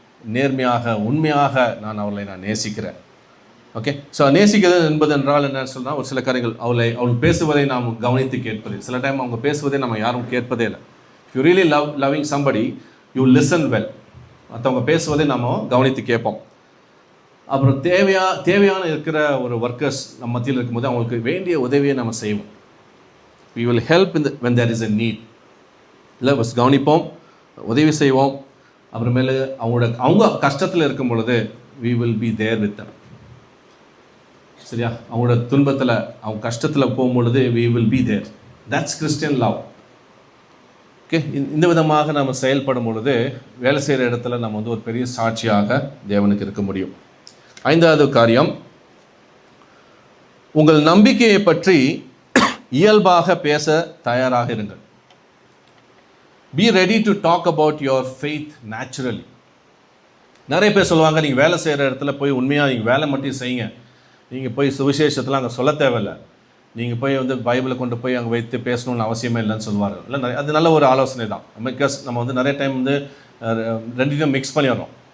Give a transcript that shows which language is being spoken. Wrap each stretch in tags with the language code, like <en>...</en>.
<ta>நேர்மையாக உண்மையாக அவர்களை நேசிக்கிறேன். ஓகே, ஸோ நேசிக்கிறது என்பது என்றால் என்ன சொன்னால், ஒரு சில காரியங்கள் அவள் பேசுவதை நாம் கவனித்து கேட்பது. சில டைம் அவங்க பேசுவதை நம்ம யாரும் கேட்பதே இல்லை.</ta> <en>You really loving somebody, you listen well.</en> <ta>மற்றவங்க பேசுவதை நம்ம கவனித்து கேட்போம். அப்புறம் தேவையான இருக்கிற ஒரு ஒர்க்கர்ஸ் நம்ம மத்தியில் இருக்கும்போது அவங்களுக்கு வேண்டிய உதவியை நம்ம செய்வோம்.</ta> <en>we will help when there is a need.</en> <ta>இல்லை கவனிப்போம், உதவி செய்வோம். அப்புறமேலு அவங்க கஷ்டத்தில் இருக்கும் பொழுது</ta> <en>we will be there with them.</en> <ta>சரியா? அவங்களோட துன்பத்தில் அவங்க கஷ்டத்தில் போகும்பொழுது</ta> <en>we will be there. that's Christian love.</en> <ta>Okay, இந்த விதமாக நம்ம செயல்படும் பொழுது வேலை செய்கிற இடத்துல நம்ம ஒரு பெரிய சாட்சியாக தேவனுக்கு இருக்க முடியும். 5வது காரியம், உங்கள் நம்பிக்கையை பற்றி இயல்பாக பேச தயாராக இருங்கள்.</ta> <en>be ready to talk about your faith naturally.</en> <ta>நிறைய பேர் சொல்லுவாங்க, நீங்கள் வேலை செய்கிற இடத்துல போய் உண்மையாக நீங்கள் வேலை மட்டும் செய்யுங்க, நீங்கள் போய் சுவிசேஷத்தில் அங்கே சொல்ல தேவையில்லை, நீங்கள் போய் பைபிளை கொண்டு போய் அங்கே வைத்து பேசணும்னு அவசியமே இல்லைன்னு சொல்லுவார்கள். இல்லை, அது நல்ல ஒரு ஆலோசனை தான். பிகாஸ் நம்ம நிறைய டைம் ரெண்டையும் மிக்ஸ் பண்ணிடுறோம்.</ta>